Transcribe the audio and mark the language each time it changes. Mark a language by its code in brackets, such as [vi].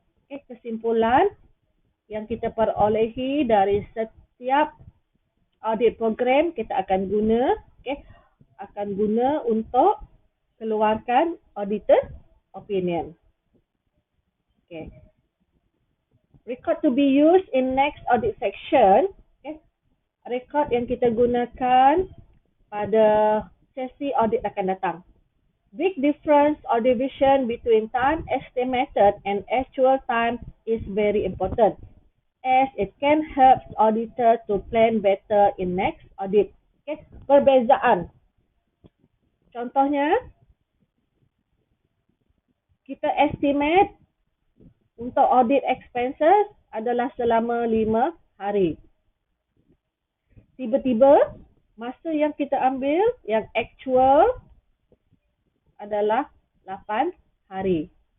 [ms] Okay, kesimpulan yang kita perolehi dari setiap audit program kita akan guna, okay, akan guna untuk keluarkan auditor opinion. Okay. [en] Record to be used in next audit section. Okay. [ms] Record yang kita gunakan pada sesi audit akan datang. [en] Big difference or division between time estimated and actual time is very important, as it can help auditor to plan better in next audit. [ms] Okay. Perbezaan. Contohnya, kita estimate untuk audit expenses adalah selama 5 hari. Tiba-tiba, masa yang kita ambil, yang actual adalah 8 hari.